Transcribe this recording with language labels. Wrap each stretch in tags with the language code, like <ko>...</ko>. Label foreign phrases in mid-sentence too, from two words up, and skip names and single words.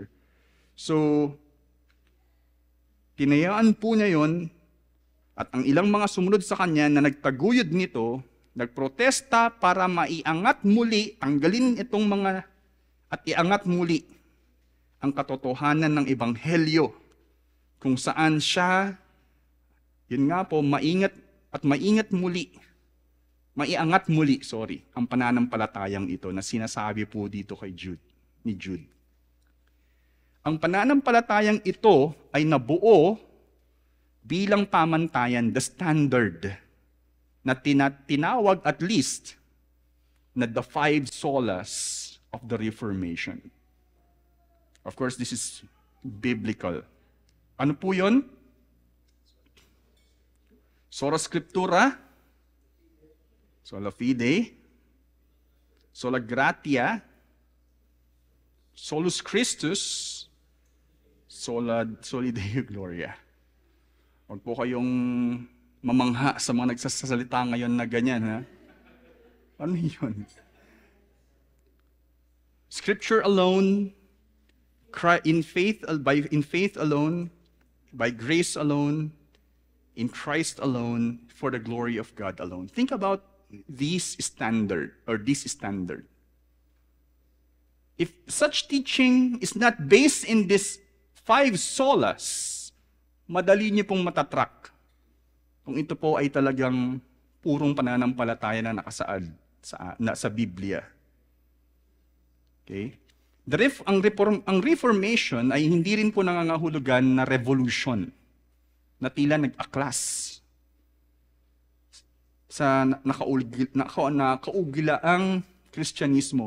<tl>So, tinayaan po niya yun at ang ilang mga sumunod sa kanya na nagtaguyod nito, nagprotesta para maiangat muli, tanggalin itong mga at iangat muli ang katotohanan ng Ebanghelyo kung saan siya, yun nga po, maiangat muli, ang pananampalatayang ito na sinasabi po dito ni Jude. Ang pananampalatayang ito ay nabuo bilang pamantayan,</tl> <en>the standard,</en> <tl>na tinawag</tl> <en>at least</en> <tl>na</tl> <en>the 5 solas of the Reformation. Of course, this is biblical.</en> <tl>Ano po yun?</tl> <la>Sola Scriptura, Sola Fide, Sola Gratia, Solus Christus, Soli Deo Gloria.</la> <tl>Huwag po kayong mamangha sa mga nagsasalita ngayon na ganyan, ha? Ano yun?</tl> <en>Scripture alone, in faith alone, by grace alone, in Christ alone, for the glory of God alone. Think about this standard. If such teaching is not based in this 5 solas,</en> <tl>madali niyo pong matatrack kung ito po ay talagang purong pananampalataya na nakasaad sa Biblia. Okay? Ang Reformation ay hindi rin po nangangahulugan na revolution na tila nag-aklas sa nakaugilaang Kristyanismo.</tl>